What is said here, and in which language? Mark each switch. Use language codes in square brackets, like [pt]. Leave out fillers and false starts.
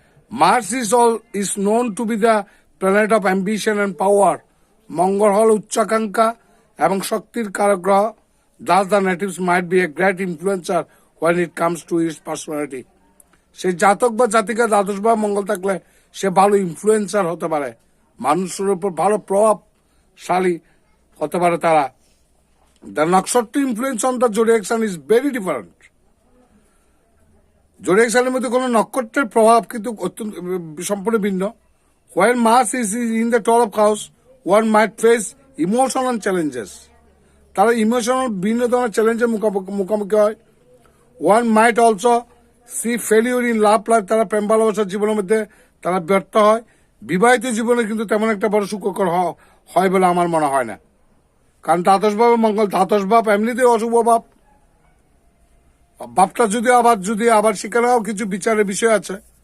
[en] Mars is known to be the planet of ambition and power. [bn] মঙ্গল হল উচ্চাকাঙ্ক্ষা এবং শক্তির কারক গ্রহ। [en] Thus the natives might be a great influencer when it comes to its personality. [bn] সেই জাতক বা জাতিকা দ্বাদশ বা মঙ্গল থাকলে সে ভালো ইনফ্লুয়েন্সার হতে পারে, মানুষের উপর ভালো প্রভাবশালী হতে পারে তারা। [en] The nakshatra influence on the zodiac sign is very different. [bn] Zodiac সাইনের মধ্যে কোনো নক্ষত্রের প্রভাব কিন্তু অত্যন্ত সম্পূর্ণ ভিন্ন। [en] While Mars is in the 12th house, one might face emotional challenges. [bn] তারা ইমোশনাল ভিন্ন ধরনের চ্যালেঞ্জের মুখোমুখি হয়। [en] One might also see failure in love life. [bn] তারা প্রেম ভালোবাসার জীবনের মধ্যে তারা ব্যর্থ হয়। বিবাহিত জীবনে কিন্তু তেমন একটা বড় সুখকর হয় বলে আমার মনে হয় না, কারণ দ্বাদশভাবে মঙ্গল, দ্বাদশভাব এমনিতেই অশুভ ভাব। ভাবটা যদি আবার সেখানেও কিছু বিচারের বিষয় আছে।